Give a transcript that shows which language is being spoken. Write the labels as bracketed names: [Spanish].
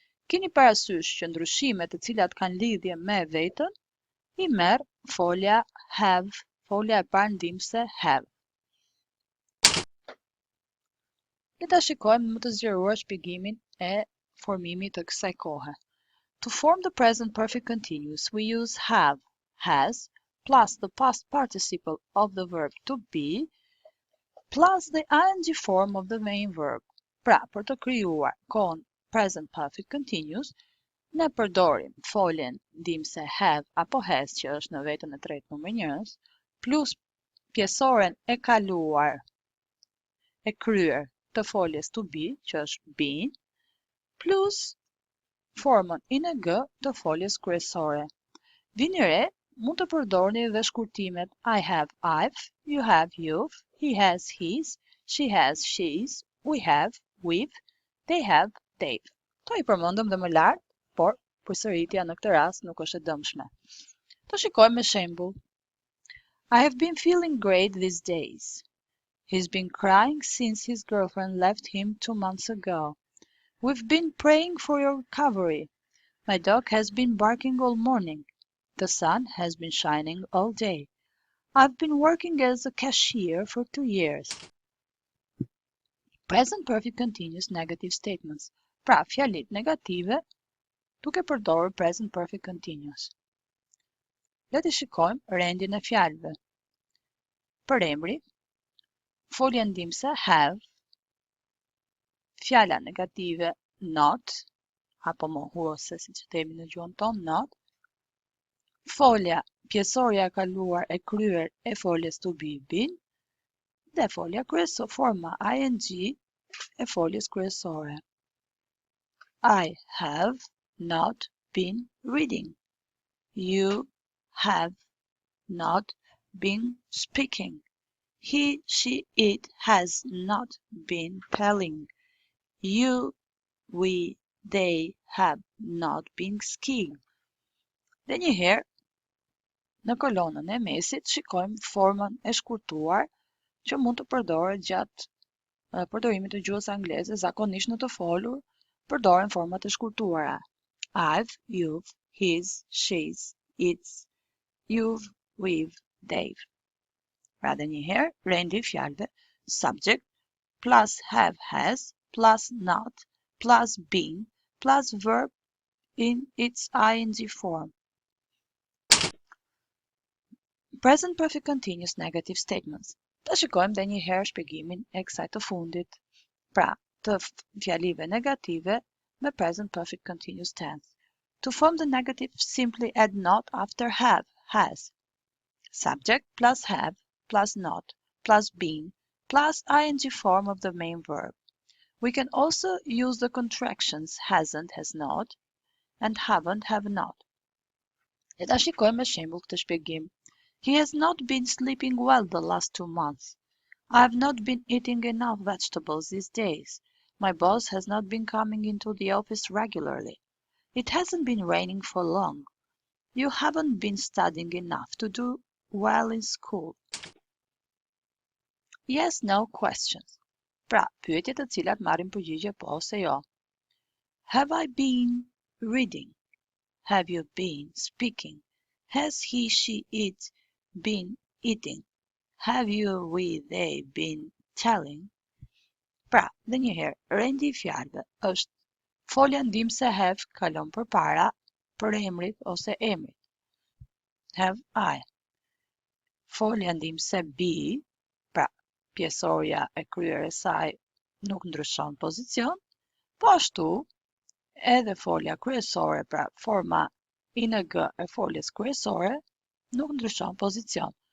[Albanian] Keni parasysh që ndryshimet të cilat kanë lidhje me veten, i merr folja have, folja e parë ndihmëse have. Le ta shikojmë më të zgjeruar shpjegimin e formimit të kësaj kohe. [English] To form the present perfect continuous, we use have, has, plus the past participle of the verb to be, plus the ing form of the main verb. [Albanian] Pra, për të krijuar kohën present perfect continuous, ne përdorim foljen ndihmëse have apo has, që është në vetën e tretë numër 1, plus pjesoren e kaluar e kryer të foljes to be, që është been, plus formën ing të foljes kryesore. Vini re, mund të përdorni dhe shkurtimet [English] I have I've, you have you've, he has his, she has she's, we have we've, they have they've. [Albanian] To i përmendëm dhe më lart, por përsëritja në këtë rast nuk është e dëmshme. Të shikojmë me shembull. [English] I have been feeling great these days. He's been crying since his girlfriend left him 2 months ago. We've been praying for your recovery. My dog has been barking all morning. The sun has been shining all day. I've been working as a cashier for 2 years. Present perfect continuous negative statements. [Albanian] Pra, fjalit negative duke përdorur present perfect continuous. Le të shikojmë rendin e fjalëve. Për emri, folja ndihmëse have, fjala negative not, apo mohuese siç themi në gjuhën tonë not, folja pjesorja e kaluar e kryer e foljes to be been, dhe folja kryesore, forma ing e foljes kryesore. [English] I have not been reading. You have not been speaking. He, she, it has not been telling. You, we, they have not been skiing. [Albanian] Dhe njëherë, në kolonën e mesit, shikojmë formën e shkurtuar që mund të përdoret gjatë përdorimit të gjuhës angleze, zakonisht në të folur, përdoren format e shkurtuara. [English] I've, you've, his, she's, it's, you've, we've, they've. [Albanian] Pra dhe njëherë, rendi i fjalëve, [English] subject plus have has plus not plus been plus verb in its ing form. Present perfect continuous negative statements. [Albanian] Ta shikojmë dhe njëherë shpjegimin e kësaj të fundit. Pra, të fjalive negative me present perfect continuous tense. [English] To form the negative, simply add not after have, has. Subject plus have plus not plus been plus ing form of the main verb. We can also use the contractions hasn't, has not, and haven't, have not. [Albanian] Le ta shikojmë me shembull këtë shpjegim. [English] He has not been sleeping well the last 2 months. I have not been eating enough vegetables these days. My boss has not been coming into the office regularly. It hasn't been raining for long. You haven't been studying enough to do well in school. Yes, no questions. [Albanian] Pra, pyetje të cilat marrin përgjigje po ose jo. [English] Have I been reading? Have you been speaking? Has he, she, it been eating? Have you, we, they been telling? [Albanian] Pra, dhe njëherë, rendi I fjalëve është folja ndihmëse have kalon përpara për emrit ose emrit. [English] Have I. [Albanian] Folja ndihmëse be, pra, pjesoria e kryer e saj nuk ndryshon pozicion, po ashtu edhe folja kryesore, pra forma ing e foljes kryesore, nuk ndryshon pozicion.